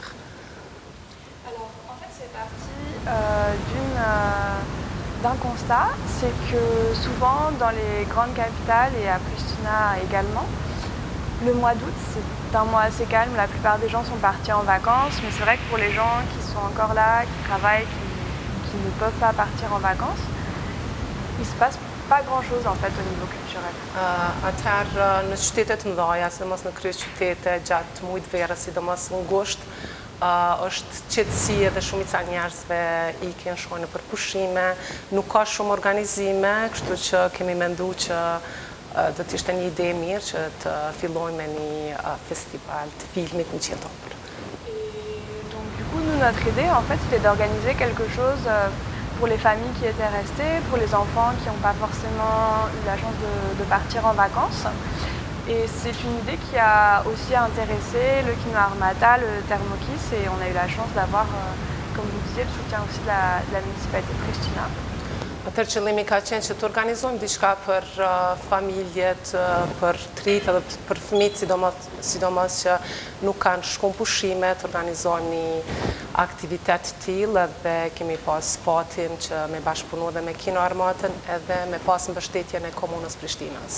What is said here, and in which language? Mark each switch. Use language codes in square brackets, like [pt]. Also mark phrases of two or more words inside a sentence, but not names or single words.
[fr] Alors, en fait, c'est parti d'un constat, c'est que souvent dans les grandes capitales et à Pristina également, le mois d'août c'est un mois assez calme, la plupart des gens sont partis en vacances, mais c'est vrai que pour les gens qui sont encore là, qui travaillent, qui ne peuvent pas partir en vacances, il se passe pas grand-chose en fait au niveau culturel. [sq] Atëherë në qytetet mëdha, sidomos në kryeqytete gjatë muajit verës, sidomos në gusht, është qetësi edhe shumica njerëzve ikin, shkojnë për pushime, nuk ka shumë organizime, kështu që kemi menduar që do të ishte një ide e mirë që të fillojmë me një festival të filmit në qiell të hapur. [fr] Donc du coup, nous, notre idée en fait, c'était d'organiser quelque chose pour les familles qui étaient restées, pour les enfants qui n'ont pas forcément eu la chance de partir en vacances. Et c'est une idée qui a aussi intéressé le Kino Armata, le Termokis, et on a eu la chance d'avoir, comme vous disiez, le soutien aussi de la municipalité de Pristina. [sq] Atëherë qëllimi ka qenë që të organizojmë diçka për familjet, për trit edhe për fëmijët, sidomos që nuk kanë shkuar pushime, të organizojmë një aktivitet të tillë dhe kemi pas fatin që me bashkëpunu dhe me Kino Armatën edhe me pas mbështetjen e komunës Prishtinës.